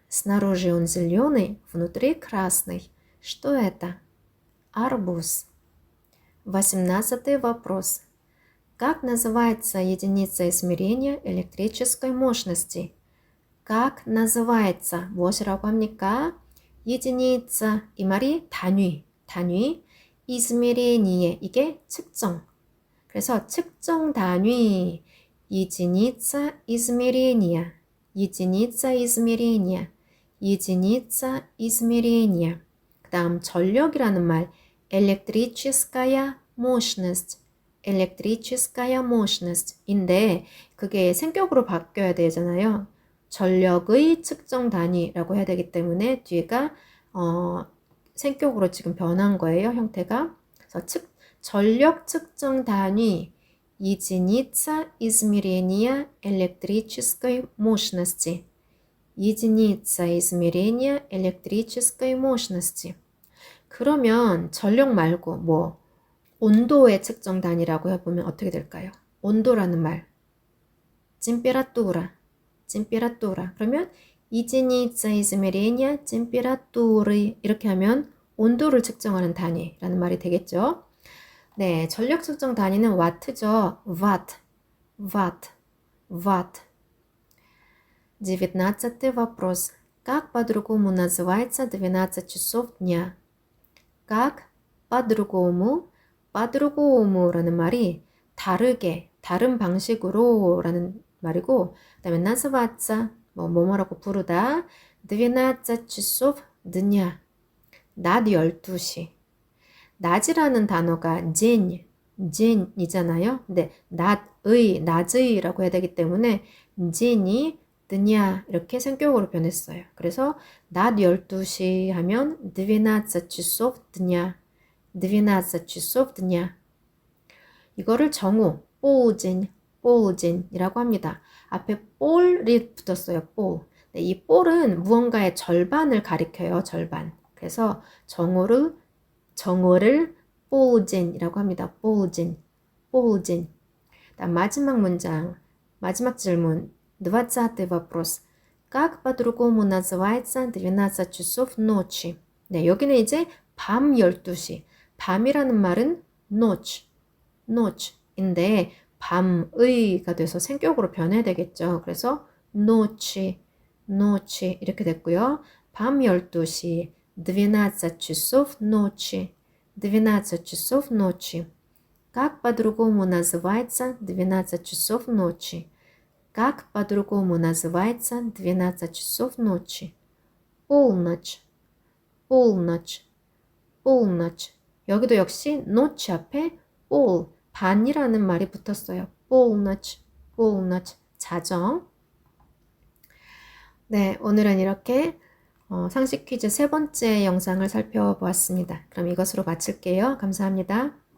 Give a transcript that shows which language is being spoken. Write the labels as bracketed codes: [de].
[ru] Снаружи он зеленый, внутри красный. Что это? Арбуз. 18-й вопрос. Как называется единица измерения электрической мощности? Как называется? [ko] 무엇이라고 합니까? единица, 이 말이 단위, измерение, 이게 측정. 그래서 측정 단위, [ru] единица измерения, единица измерения, единица измерения. [ko] 그 다음 전력이라는 말, электрическая мощность, электрическая мощност인데 그게 생격으로 바뀌어야 되잖아요. 전력의 측정 단위라고 해야 되기 때문에 뒤가 생격으로 지금 변한 거예요, 형태가. [ru] 그래서 전력 측정 단위 единица измерения электрической мощности. единица измерения электрической мощности. [ko] 그러면 전력 말고 온도의 측정 단위라고 해보면 어떻게 될까요? 온도라는 말. температура. 그러면 [ru] единица измерения температуры [ko] 이렇게 하면 온도를 측정하는 단위라는 말이 되겠죠. 네, 전력 측정 단위는 와트죠. [en] Watt. [ru] 19-й вопрос. Как по-другому называется 12 часов дня? [ko] Как по-другому?라는 말이 다르게, 다른 방식으로 라는 말이고, 그 다음에 называться, 뭐뭐라고 부르다, 12 часов дня, 낮 12시. 낮이라는 단어가 dn이잖아요. 근데 낮의라고 해야 되기 때문에 dn이 드냐 이렇게 생격으로 변했어요. 그래서 낮 12시 하면 [ru] 12 часов дня, 12 часов дня. [ko] 이거를 정오, полден이라고 합니다. 앞에 볼이 붙었어요. 볼. 네, 이 볼은 무언가의 절반을 가리켜요. 절반. 그래서 정오를 полден이라고 합니다. [ru] полдень. [ko] 다음 마지막 문장, 마지막 질문. [ru] 20-й вопрос. Как по-другому называется 12 часов ночи? [ko] 네, 여기는 이제 밤 12시. 밤이라는 말은 noche인데 밤의가 돼서 생격으로 변해야 되겠죠. 그래서 nочи 이렇게 됐고요. 밤 12시 [ru] 12 часов ночи. 12 часов ночи. Как по-другому называется 12 часов ночи? Как по-другому называется 12 часов ночи? полночь, полночь, полночь. [ko] 여기도 역시 notch 앞에 pol, 반이라는 말이 붙었어요. [ru] полночь, полночь, 자정. [ko] 네, 오늘은 이렇게 상식 퀴즈 세 번째 영상을 살펴보았습니다. 그럼 이것으로 마칠게요. 감사합니다.